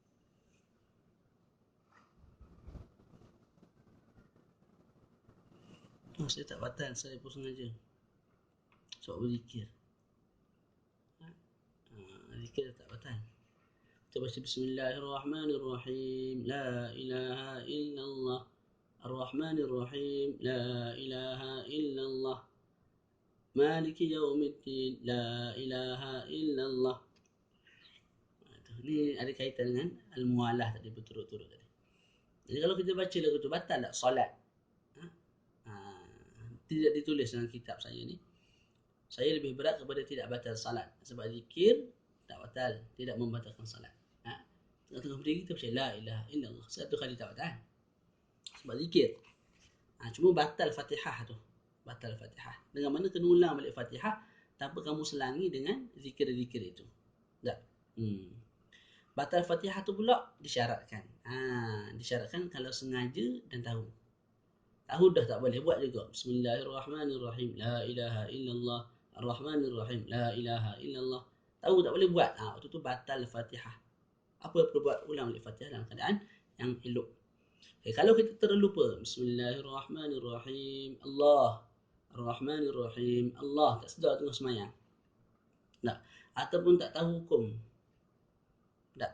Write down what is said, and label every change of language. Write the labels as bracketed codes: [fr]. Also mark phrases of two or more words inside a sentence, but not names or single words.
[ms] Saya tak batal, saya pun sengaja sebab berzikir. Zikir tak batal. Kita baca Bismillahirrahmanirrahim. [ar] لا إله إلا الله. الرحمن الرحيم. لا إله إلا الله. مالك يوم الدين. لا إله إلا الله. [ms] Ini ada kaitan dengan al-mualah tadi, berturut-turut tadi. Jadi kalau kita baca lagu tu, batal tak solat? Tidak ditulis dalam kitab saya ni. Saya lebih berat kepada tidak batal salat. Sebab zikir tak batal, tidak membatalkan salat. Tengah-tengah berdiri kita baca [ar] لا إله إلا الله, [ms] satu kali tak batal sebab zikir. Cuma batal Fatihah tu. Batal Fatihah. Dengan mana kena ulang balik Fatihah tanpa kamu selangi dengan zikir-zikir itu. Tak. Batal Fatihah tu pula disyaratkan. Disyaratkan kalau sengaja dan tahu. Tahu dah tak boleh, buat juga. Bismillahirrahmanirrahim. [ar] لا إله إلا الله. الرحمن الرحيم. لا إله إلا الله. [ms] Tahu tak boleh buat. Waktu tu batal Fatihah. Apa yang perlu buat? Ulang balik Fatihah dalam keadaan yang elok. Kalau kita terlupa, Bismillahirrahmanirrahim. Allah. Ar-Rahmanirrahim. Allah. Tak sedar tengah semayang. Tak. Ataupun tak tahu hukum. Tak.